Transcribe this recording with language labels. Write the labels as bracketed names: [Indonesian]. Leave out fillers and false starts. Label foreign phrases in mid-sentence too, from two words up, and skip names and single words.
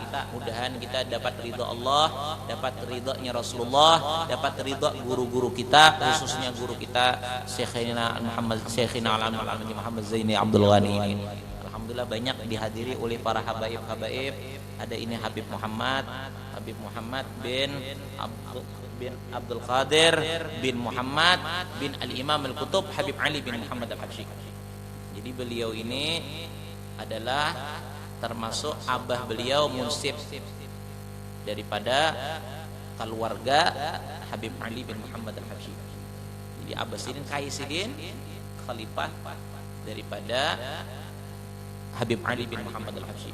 [Indonesian] Mudahan kita dapat ridho Allah, dapat ridhonya Rasulullah, dapat ridho guru-guru kita, khususnya guru kita Syekhina Al-Alamin Muhammad Zaini Abdul Ghani ini. Alhamdulillah banyak dihadiri oleh para habaib. Ada ini Habib Muhammad bin Abdul Qadir bin Muhammad bin Al-Imam Al-Qutub Habib Ali bin Muhammad Al-Habsyi. Jadi beliau ini adalah termasuk abah beliau munsib daripada keluarga Habib Ali bin Muhammad Al-Habsyi. Jadi Abah Sidin Kai Sidin khalifah daripada Habib Ali bin Muhammad Al-Habsyi.